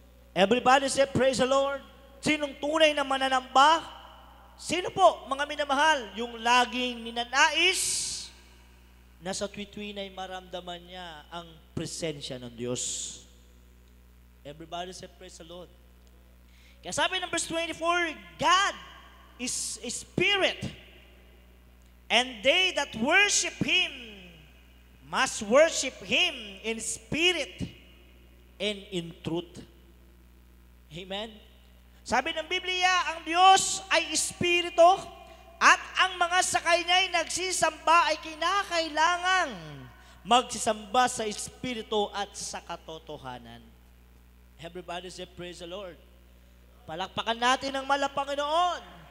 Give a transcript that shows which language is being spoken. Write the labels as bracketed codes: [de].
[en] Everybody say, praise the Lord. [tl] Sinong tunay na mananamba? Sino po, mga minamahal? Yung laging ninanais na sa tuwi-tuwi na maramdaman niya ang presensya ng Diyos. [en] Everybody say, praise the Lord. [tl] Kaya sabi ng [en] verse 24, God is a spirit, and they that worship Him must worship Him in spirit and in truth. Amen? [tl] Sabi ng Biblia, ang Diyos ay Espiritu at ang mga sakay niya ay nagsisamba ay kinakailangang magsisamba sa Espiritu at sa katotohanan. [en] Everybody say, praise the Lord. [tl] Palakpakan natin ang mahal na Panginoon.